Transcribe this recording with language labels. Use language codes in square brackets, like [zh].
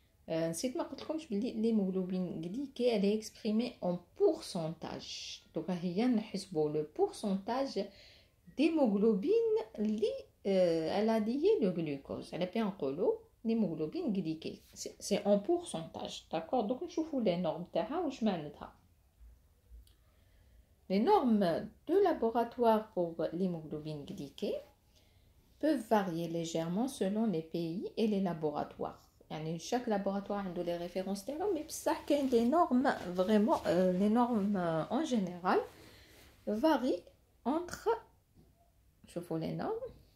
[ar] نسيت ما قلت لكمش بلي [fr] l'hémoglobine glyquée elle est exprimée en pourcentage. Donc [ar] هي نحسبوا [fr] le pourcentage d'hémoglobine [ar] اللي [fr] elle a lié le glucose. [ar] على بالي نقولوا [fr] l'hémoglobine glyquée c'est en pourcentage, d'accord. [ar] donc نشوفوا [fr] les normes [ar] تاعها واش معناتها. [fr] Les normes de laboratoire pour l'hémoglobine glyquée peuvent varier légèrement selon les pays et les laboratoires. [ar] يعني [fr] chaque laboratoire a les références [ar] تاعو، [fr] mais [ar] بصح كاين [fr] des normes vraiment les normes en général varient entre [ar] شوفوا [fr] les normes